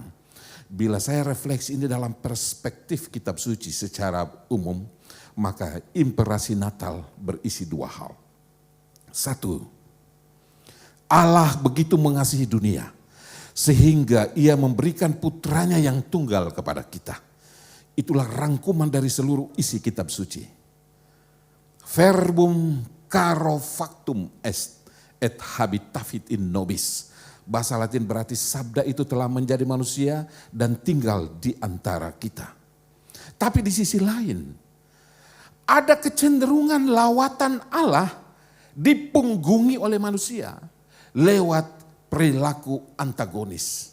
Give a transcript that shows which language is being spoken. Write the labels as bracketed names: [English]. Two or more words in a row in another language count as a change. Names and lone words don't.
[Indonesian] Bila saya refleksi ini dalam perspektif kitab suci secara umum, maka imperasi Natal berisi dua hal. Satu, Allah begitu mengasihi dunia sehingga ia memberikan putranya yang tunggal kepada kita. Itulah rangkuman dari seluruh isi kitab suci. [Latin] Verbum caro factum est et habitavit in nobis. [Indonesian] Bahasa Latin berarti sabda itu telah menjadi manusia dan tinggal di antara kita. Tapi di sisi lain, ada kecenderungan lawatan Allah dipunggungi oleh manusia lewat perilaku antagonis.